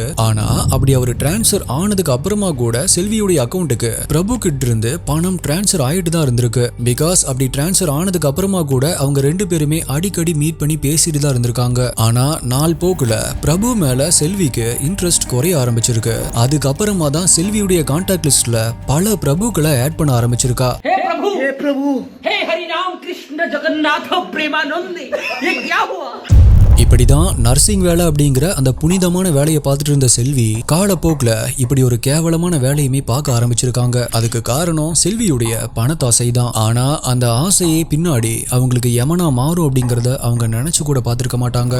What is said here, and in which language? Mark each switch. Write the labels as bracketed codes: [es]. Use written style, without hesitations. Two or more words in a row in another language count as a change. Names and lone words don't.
[ta] ஆனா அப்படி அவர் டிரான்ஸ்ஃபர் ஆனதுக்கு அப்புறமா கூட செல்வியுடைய அக்கௌண்ட்டுக்கு பிரபு கிட்ட இருந்து பணம் டிரான்ஸ்ஃபர் ஆயிட்டு தான் இருந்திருக்கு. பிகாஸ் அப்படி டிரான்ஸ்ஃபர் ஆனதுக்கு அப்புறமா கூட அவங்க 2 பேருமே அடிக்கடி மீட் பண்ணி பேசிட்டு தான் இருந்திருக்காங்க. ஆனா நாள் போக்குல பிரபு மேல செல்விக்கு இன்ட்ரெஸ்ட் குறைய ஆரம்பிச்சிருக்கு. அதுக்கப்புறமா தான் செல்வியுடைய கான்டாக்ட் லிஸ்ட்ல பல பிரபுக்களை ஆட் பண்ண ஆரம்பிச்சிருக்கா. [hi] हे प्रभु हे हरि राम कृष्ण जगन्नाथ प्रेमानंद ये क्या हुआ? [ta] இப்படிதான் நர்சிங் வேலை அப்படிங்கிற அந்த புனிதமான வேலையை பார்த்துட்டு இருந்த செல்வி காலப்போக்கில் இப்படி ஒரு கேவலமான வேலையுமே பார்க்க ஆரம்பிச்சிருக்காங்க. அதுக்கு காரணம் செல்வியுடைய பணத்தாசை தான். ஆனா அந்த ஆசையே பின்னாடி அவங்களுக்கு யமனா மாறும் அப்படிங்கறத அவங்க நினைச்சு கூட பார்த்திருக்க மாட்டாங்க.